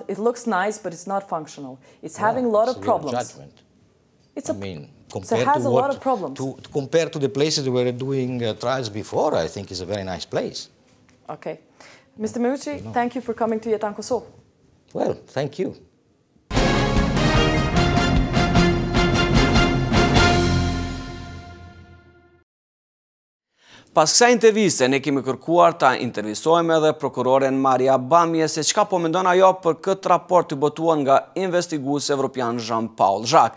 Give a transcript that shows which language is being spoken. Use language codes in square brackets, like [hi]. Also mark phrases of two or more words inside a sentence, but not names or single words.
[en] It looks nice, but it's not functional. It's having a lot of problems. Judgment. It has a lot of problems. Compared to the places we were doing trials before, I think it's a very nice place. Okay. Mr. Meucci, thank you for coming to JetaneKosove. Well, thank you. [sq] Pas kësaj interviste, ne kemi kërkuar ta intervistojmë edhe prokuroren Maria Bamje se çka po mendon ajo për këtë raport të botuar nga investiguesi evropian Jean-Paul Jacques.